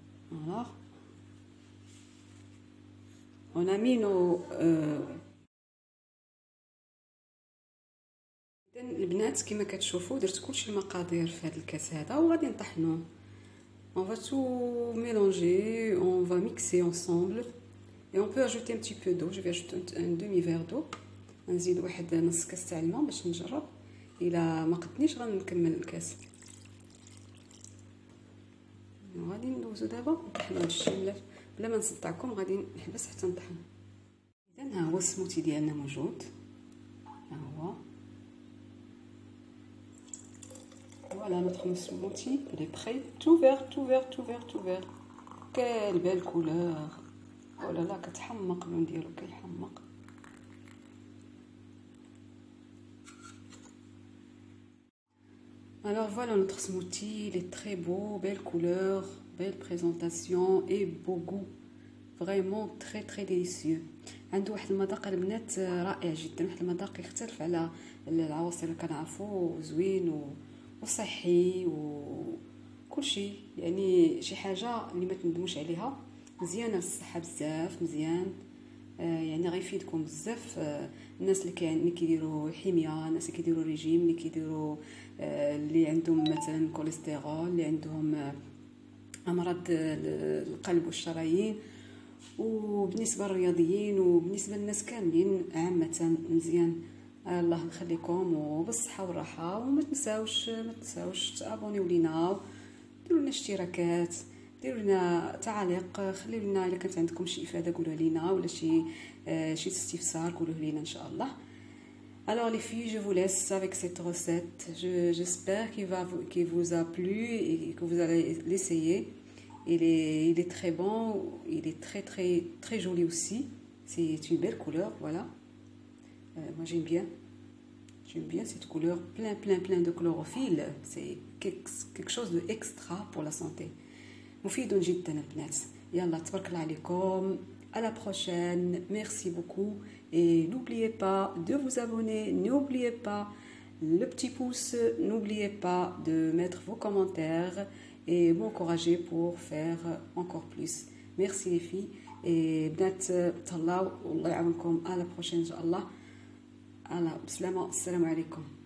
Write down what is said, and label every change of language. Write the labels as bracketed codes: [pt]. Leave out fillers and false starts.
[ar] فوالا [fr] on a mis nos [ar] البنات كما كتشوفوا درت كلشي المقادير في هذا الكاس هذا، وغادي نطحنوه. [fr] on va tout mélanger, on va mixer ensemble et on peut ajouter un petit peu d'eau. je vais ajouter un demi verre d'eau. [ar] نزيد واحد نص كاس تاع الماء باش نجرب، الا ما قدنيش غنكمل الكاس. غادي ندوزو دابا نطحنو هاد الشي بلا ما نصدعكم، غادي نحبس حتى نطحن. اذا ها هو السموتي ديالنا موجود، ها هو فوالا نوتخ سموتي [fr] il est prêt. tout vert tout vert tout vert tout vert. quelle belle couleur. [ar] oh là là كتحمق اللون ديالو كيحمق. [fr] Alors voilà notre smoothie, il est très beau, belle couleur, belle présentation et beau goût. Vraiment très très délicieux. [ar] عنده واحد المذاق البنات رائع جدا، واحد المذاق يختلف على العصير اللي كنعرفو، زوين وصحي وكل شيء، يعني شي حاجه اللي ما تندموش عليها، مزيانه للصحه بزاف، مزيان يعني غيفيدكم بزاف. الناس اللي كيديروا حميه، الناس اللي كيديروا ريجيم، اللي كيديروا اللي عندهم مثلا كوليسترول، اللي عندهم امراض القلب والشرايين، وبالنسبه للرياضيين وبالنسبه للناس كاملين عامه مزيان. الله يخليكم وبالصحه والراحه، وما تنساوش تابونيو لينا، ديروا لنا اشتراكات، ديروا لنا تعاليق، خليوا لنا الا كانت عندكم شي افاده قولوها لينا، ولا شي استفسار قولوه لينا ان شاء الله. [fr] Alors les filles, je vous laisse avec cette recette. J'espère qu'il vous a plu et que vous allez l'essayer. Il est très bon, il est très très très joli aussi. C'est une belle couleur, voilà. Moi j'aime bien cette couleur, plein de chlorophylle. C'est quelque chose d'extra pour la santé. [ar] مفيد جدا البنات. يلا تبارك الله عليكم. [fr] À la prochaine, merci beaucoup et n'oubliez pas de vous abonner, n'oubliez pas le petit pouce, n'oubliez pas de mettre vos commentaires et m'encourager pour faire encore plus. Merci les filles et [ar] بنات تهلاو والله يعاونكم. [fr] à la prochaine [ar] ان شاء الله. على بسلامة، السلام عليكم.